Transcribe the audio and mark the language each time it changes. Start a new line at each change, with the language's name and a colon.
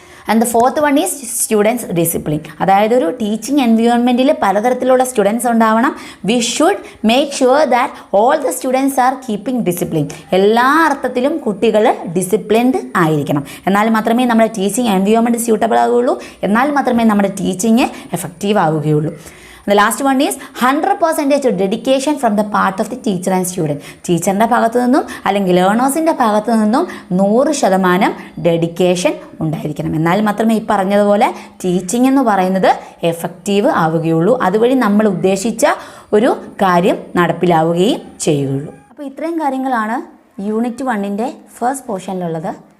English: And the fourth one is students discipline.
Malayalam: അതായത് ഒരു teaching എൻവയോൺമെൻറ്റിൽ പലതരത്തിലുള്ള സ്റ്റുഡൻസ് ഉണ്ടാവണം.
English: We should make sure that all the students are keeping discipline.
Malayalam: എല്ലാ അർത്ഥത്തിലും കുട്ടികൾ ഡിസിപ്ലിൻഡ് ആയിരിക്കണം. എന്നാൽ മാത്രമേ നമ്മുടെ ടീച്ചിങ് എൻവയോൺമെൻറ്റ് സ്യൂട്ടബിൾ ആവുകയുള്ളൂ. എന്നാൽ മാത്രമേ നമ്മുടെ ടീച്ചിങ് എഫക്റ്റീവ് ആവുകയുള്ളൂ.
English: The last one is 100% dedication from the part of the teacher and student.
Malayalam: ടീച്ചറിൻ്റെ ഭാഗത്തു നിന്നും അല്ലെങ്കിൽ ലേണേഴ്സിൻ്റെ ഭാഗത്തു നിന്നും 100% ഡെഡിക്കേഷൻ ഉണ്ടായിരിക്കണം. എന്നാൽ മാത്രമേ ഈ പറഞ്ഞതുപോലെ ടീച്ചിങ് എന്ന് പറയുന്നത് എഫക്റ്റീവ് ആവുകയുള്ളൂ. അതുവഴി നമ്മൾ ഉദ്ദേശിച്ച ഒരു കാര്യം നടപ്പിലാവുകയും ചെയ്യുകയുള്ളൂ. അപ്പോൾ ഇത്രയും കാര്യങ്ങളാണ് യൂണിറ്റ് 1ൻ്റെ ഫസ്റ്റ് പോർഷനിലുള്ളത്.